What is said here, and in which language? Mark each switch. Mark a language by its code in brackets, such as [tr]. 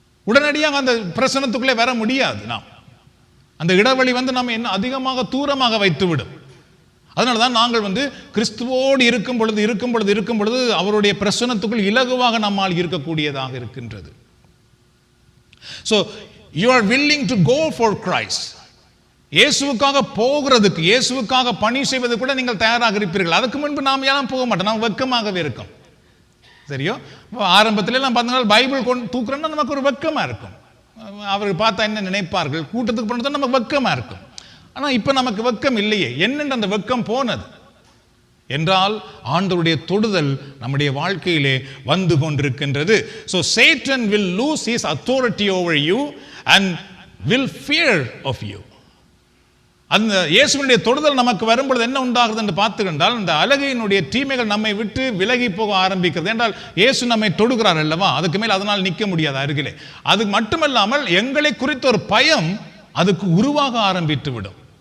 [ta] உடனடியாக அந்த பிரசனத்துக்குள்ளே வர முடியாது. நாம் அந்த இடைவெளி நம்ம என்ன அதிகமாக தூரமாக வைத்துவிடும். அதனால தான் நாங்கள் கிறிஸ்துவோடு இருக்கும் பொழுது அவருடைய பிரசன்னத்துக்குள் இலகுவாக நம்மால் இருக்கக்கூடியதாக இருக்கின்றது. [en] So you are willing to go for Christ. [ta] இயேசுவுக்காக போகிறதுக்கு, இயேசுவுக்காக பணி செய்வது கூட நீங்கள் தயாராக இருப்பீர்கள். அதுக்கு முன்பு நாம் ஏன் போக மாட்டோம், நாம் வெட்கமாகவே இருக்கும். சரியோ? ஆரம்பத்திலே நாம் பார்த்தீங்கன்னா பைபிள் தூக்குறோம்னா நமக்கு ஒரு வெட்கமா இருக்கும். அவர்கள் பார்த்தா என்ன நினைப்பார்கள், கூட்டத்துக்கு போனது நமக்கு வெட்கமா இருக்கும். ஆனால் இப்போ நமக்கு வெட்கம் இல்லையே. என்னென்று அந்த வெட்கம் போனது என்றால் ஆண்டவருடைய தொடுதல் நம்முடைய வாழ்க்கையிலே வந்து கொண்டிருக்கின்றது. [en] So Satan will lose his authority over you and will fear of you. [ta] அந்த இயேசுவினுடைய தொடுதல் நமக்கு வரும்பொழுது என்ன உண்டாகிறது என்று பார்த்துக்கொண்டால், இந்த அலகையினுடைய தீமைகள் நம்மை விட்டு விலகி போக ஆரம்பிக்கிறது. என்றால் இயேசு நம்மை தொடுகிறார் அல்லவா, அதுக்கு மேல் அதனால் நிற்க முடியாது அருகிலே. அது மட்டுமல்லாமல் எங்களை குறித்த ஒரு பயம் அதுக்கு உருவாக ஆரம்பித்து விடும்.